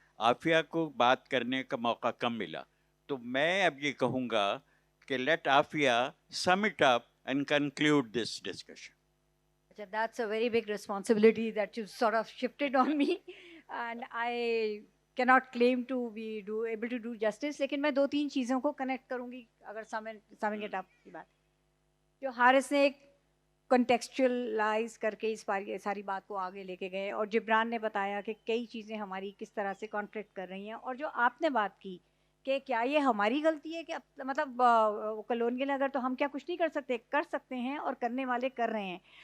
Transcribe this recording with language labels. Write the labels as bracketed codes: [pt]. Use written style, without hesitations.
[ur] عافیہ کو بات کرنے کا موقع کم ملا, تو میں اب یہ کہوں گا کہ late Aafia [en] sum it up and conclude this discussion. That's a very big responsibility that you sort of shifted on me, and I cannot claim to be able to do justice. [ur] لیکن میں 2-3 چیزوں کو کنیکٹ کروں گی اگر [en] summing it up [ur] کی بات. جو حارث نے ایک کنٹیکسچوئلائز کر کے اس ساری بات کو آگے لے کے گئے, اور جبران نے بتایا کہ کئی چیزیں ہماری کس طرح سے کانفلکٹ کر رہی ہیں, اور جو آپ نے بات کی کہ کیا یہ ہماری غلطی ہے کہ مطلب کلونیل اگر تو ہم کیا کچھ نہیں کر سکتے ہیں, اور کرنے والے کر رہے ہیں.